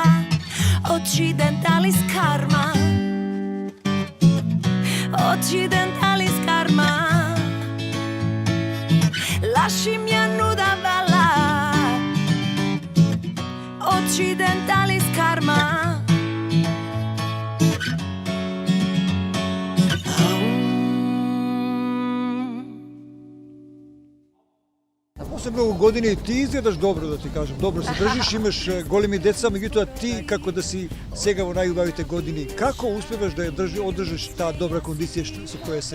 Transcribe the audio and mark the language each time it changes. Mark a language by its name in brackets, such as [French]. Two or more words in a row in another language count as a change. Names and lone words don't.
[Italian] Occidentalis karma. Occidentalis karma. La scimmia nuda balla. Occidentalis karma. [Macedonian] После многу години ти изгледаш добро, да ти кажам. Добро се држиш, имаш големи деца, меѓутоа ти како да си сега во најубавите години, како успеваш да ја одржиш таа добра кондиција со која се...